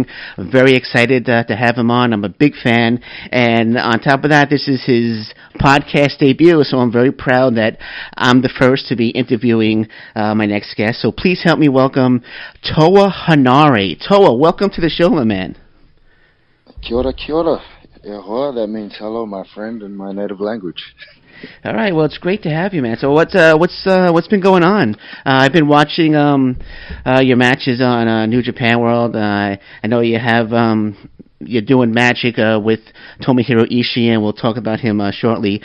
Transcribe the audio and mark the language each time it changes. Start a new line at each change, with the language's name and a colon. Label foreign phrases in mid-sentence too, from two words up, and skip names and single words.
English: I'm very excited to have him on. I'm a big fan. And on top of that, this is his podcast debut, so I'm very proud that I'm the first to be interviewing my next guest. So please help me welcome TOA Henare. TOA, welcome to the show, my man.
Māori: Kia ora, kia ora. E hoa,
English: that means hello, my friend, in my native language. All right, well, it's great to have you, man. So what's been going on? I've been watching your matches on New Japan World. I know you have you're doing magic with Tomohiro Ishii, and we'll talk about him shortly.